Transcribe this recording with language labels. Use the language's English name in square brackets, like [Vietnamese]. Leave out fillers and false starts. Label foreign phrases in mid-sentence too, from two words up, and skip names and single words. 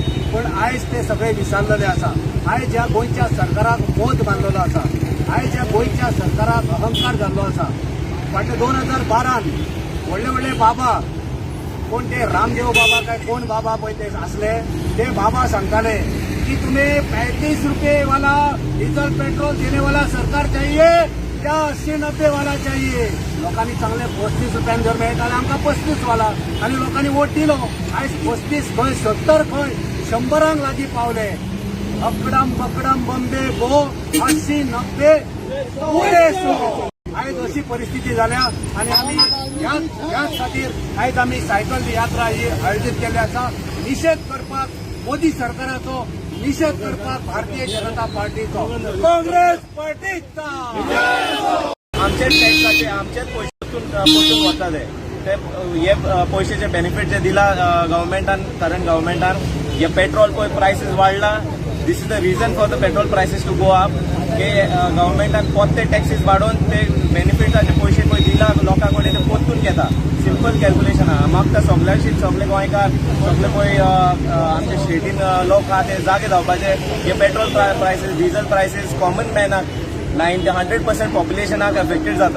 [Konkani] पण आयज ते सगळे विसरलेले आसा. आयज ह्या गोंयच्या सरकाराक मोद बांदलेलो आसा. आयज ह्या गोंयच्या सरकाराक अहंकार जाल्लो आसा. फाटल्या 2012 व्हडले व्हडले बाबा, कोण ते रामदेव बाबा काय कोण बाबा पळय ते असले, ते बाबा सांगताले की [Hindi] तुम्हें 35 रुपये वाला डीजल पेट्रोल देने वाला सरकार चाहिए या 80-90 वाला चाहिए. [Konkani] लोकांनी चांगले 35 रुपयान जर मेळटाले आमकां 35 वाला, आनी लोकांनी वोट दिलो. आयज 35 खंय 70 खंय 100 लागीं पावले. अकडम बकडम बॉम्बे गो 80-90 पुढे सुरू. आयज अशी परिस्थिती जाल्या आणि आम्ही ह्याच खातीर आयज आम्ही सायकल यात्रा ही आयोजित केली आसा. निषेध करपाक मोदी सरकाराचो, निषेध करपाक भारतीय जनता पार्टीचो, काँग्रेस पार्टीचा. आमचेच टॅक्साचे आमचेच पयशे वताले ते हे पयशेचे बेनिफीट जे दिला गव्हर्मेंटान, करंट गव्हर्मेंटान. हे पेट्रोल पळय प्रायसीस वाडला. [English] This is the reason for the petrol prices to go up. [Konkani] की गव्हर्मेंटान पोत्ते टॅक्सीस वाडोवन ते बेनिफिटाचे पयशे पळय दिला लोकां कडेन ते पोत्तून घेता. [English] simple calculation [Konkani] आहा. म्हाका सगळ्यांशीच सगळे गोंयकार सगळे पळय आमच्या स्टेटीन लोक आहा ते जागे जावपाचे. हे [English] petrol prices, diesel prices [Konkani] कॉमन मॅनाक 100% पॉप्युलेशनाक अफेक्टेड जाता.